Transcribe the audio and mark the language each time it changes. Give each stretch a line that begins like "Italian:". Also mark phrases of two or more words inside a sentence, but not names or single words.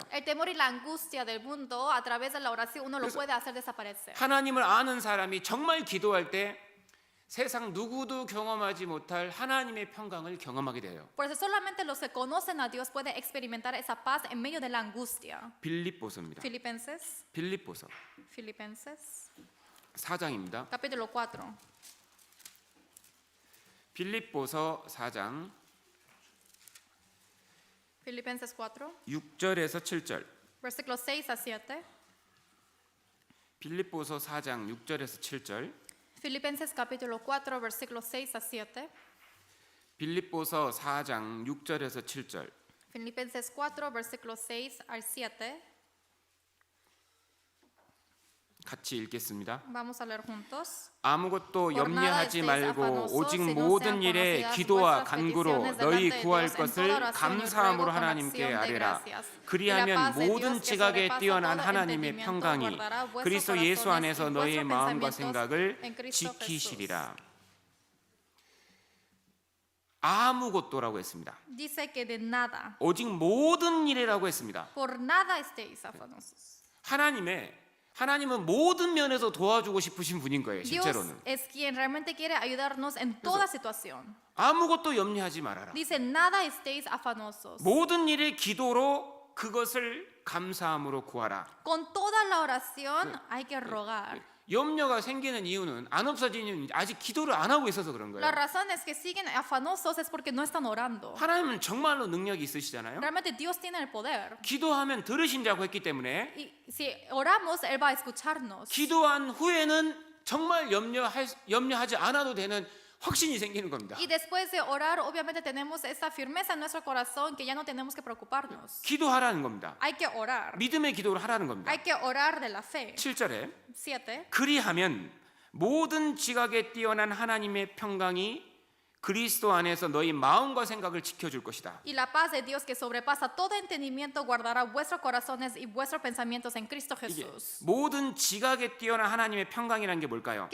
Spanish: El temor y la angustia del mundo a través de la oración uno lo puede hacer desaparecer.
Korean: 하나님을 아는 사람이 정말 기도할 때 세상 누구도 경험하지 못할 하나님의 평강을 경험하게 돼요.
Spanish: Por eso solamente los que conocen a Dios pueden experimentar esa paz en medio de la angustia.
Korean: 빌립보서입니다.
Spanish: Filipenses,
Korean: 빌립보서
Spanish: Filipenses,
Korean: 4장입니다.
Spanish: capítulo 4.
Korean: 빌립보서 4장
Spanish: Filipenses 4,
Korean: 6절에서 7절.
Spanish: versículos 6 a 7.
Korean: 빌립보서 4장 6절에서 7절.
Spanish: Filipenses capítulo 4, versículos 6 a 7.
Korean: 빌립보서 4장 6절에서 7절.
Spanish: Filipenses 4, versículos 6 al 7.
Korean: 같이 읽겠습니다.
Spanish: Vamos a leer juntos.
Korean: 아무것도
Spanish: Por nada
Korean: 염려하지
Spanish: estéis
Korean: 말고
Spanish: afanosos,
Korean: 오직
Spanish: sino
Korean: 모든
Spanish: sean
Korean: 일에
Spanish: conocidas
Korean: 기도와
Spanish: vuestras
Korean: 간구로
Spanish: peticiones
Korean: 너희
Spanish: delante de
Korean: 구할
Spanish: Dios en
Korean: 것을
Spanish: toda oración y
Korean: 감사함으로
Spanish: ruego con
Korean: 하나님께
Spanish: acción de
Korean: 아뢰라.
Spanish: gracias. Y la
Korean: 그리하면
Spanish: paz de
Korean: 모든
Spanish: Dios que
Korean: 지각에
Spanish: sobrepasa
Korean: 뛰어난
Spanish: todo
Korean: 하나님의
Spanish: entendimiento
Korean: 평강이
Spanish: guardará vuestros
Korean: 그리스도 예수
Spanish: corazones
Korean: 안에서
Spanish: y
Korean: 너희의
Spanish: vuestros
Korean: 마음과
Spanish: pensamientos
Korean: 생각을
Spanish: en Cristo
Korean: 지키시리라. 아무것도라고 했습니다.
Spanish: Dice que de nada,
Korean: 오직 모든 일이라고 했습니다.
Spanish: por nada estéis afanosos.
Korean: 하나님은 모든 면에서 도와주고 싶으신 분인 거예요.
Spanish: Dios
Korean: 실제로는.
Spanish: es quien realmente quiere ayudarnos en toda situación.
Korean: 아무것도 염려하지 말아라.
Spanish: Dice, nada estéis afanosos.
Korean: 모든 일의 기도로 그것을 감사함으로 구하라.
Spanish: Con toda la oración hay que rogar.
Korean: 염려가 생기는 이유는 안 없어지는 이유는 아직 기도를 안 하고 있어서 그런
Spanish: La
Korean: 거예요.
Spanish: razón es que siguen afanosos es porque no están orando.
Korean: 하나님은 정말로 능력이 있으시잖아요.
Spanish: Realmente Dios tiene el poder.
Korean: 기도하면 들으신다고 했기 때문에
Spanish: Y si oramos, Él va a escucharnos.
Korean: 기도한 후에는 정말 염려하지 않아도 되는 확신이 생기는 겁니다.
Spanish: Y después de orar, obviamente tenemos esa firmeza en nuestro corazón que ya no tenemos que preocuparnos.
Korean: 기도하라는 겁니다.
Spanish: Hay que orar.
Korean: 믿음의 기도를 하라는 겁니다.
Spanish: Hay que orar de la fe.
Korean: 7절에
Spanish: 7.
Korean: 그리하면 모든 지각에 뛰어난 하나님의 평강이 그리스도 안에서 너희 마음과 생각을 지켜줄 것이다.
Spanish: Y la paz de Dios que sobrepasa todo entendimiento guardará vuestros corazones y vuestros pensamientos en Cristo
Korean: 이게
Spanish: Jesús.
Korean: 모든 지각에 뛰어난 하나님의 평강이라는 게 뭘까요?